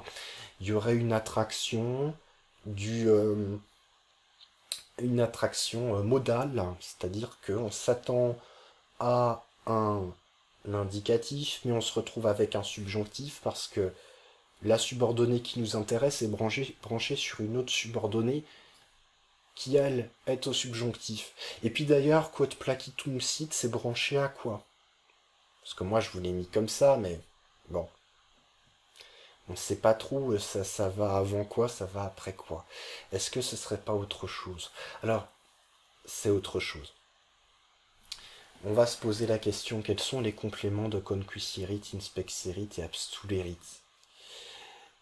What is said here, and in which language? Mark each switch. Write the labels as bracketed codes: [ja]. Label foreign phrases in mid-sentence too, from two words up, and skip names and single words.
[fr] Il y aurait une attraction du une attraction modale, c'est-à-dire qu'on s'attend à un indicatif, mais on se retrouve avec un subjonctif parce que la subordonnée qui nous intéresse est branchée sur une autre subordonnée qui, elle, est au subjonctif. Et puis d'ailleurs, [la] quod placitum sit, [fr] c'est branché à quoi? Parce que moi, je vous l'ai mis comme ça, mais bon. On ne sait pas trop, ça va avant quoi, ça va après quoi. Est-ce que ce serait pas autre chose? Alors, c'est autre chose. On va se poser la question, quels sont les compléments de concuiscerit, inspexerit et abstulerit?